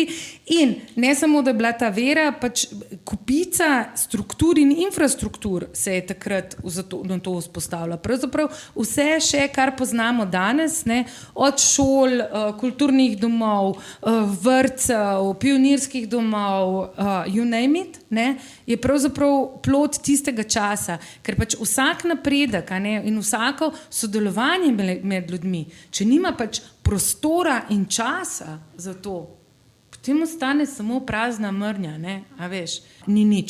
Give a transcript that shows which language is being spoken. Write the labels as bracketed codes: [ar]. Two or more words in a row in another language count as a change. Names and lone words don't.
[sl] In ne samo, da je bila ta vera, pač kupica struktur in infrastruktur se je takrat na to vzpostavila. Pravzaprav vse še, kar poznamo danes, ne, od šol, kulturnih domov, vrtcev, pionirskih domov, [en] you name it, [sl] ne, je pravzaprav plod tistega časa, ker pač vsak napredek, a ne, in vsako sodelovanje med ljudmi, če nima pač prostora in časa za to, potem ostane samo prazna mrnja, ne, a veš, ni nič.